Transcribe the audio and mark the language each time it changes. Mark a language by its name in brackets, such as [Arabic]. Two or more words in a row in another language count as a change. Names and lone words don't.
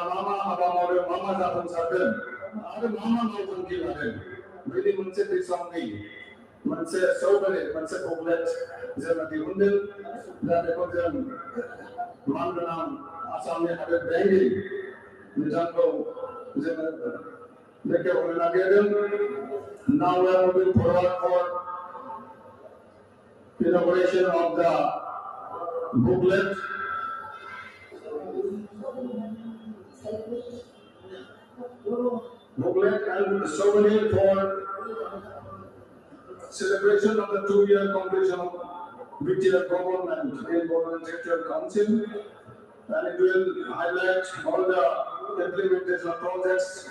[Bodo] मा हाबा मावदों मा जाफुंसारदों आरो मा मावथांखि लादों बेनि मोनसे बिसंनि मोनसे सौगारि मोनसे बुकलेट जोङो दिहुनदों दा बेखौ जों मानगोनां आसामनि हादोर बेंगिरि बिथांखौ जोङो बेखेवनो नागिरदों [English] Now we are moving forward for inauguration of the booklet. Booklet and souvenir for celebration of the 2-year completion of BTR government in Government Sector Council, and it will highlight all the implementation projects,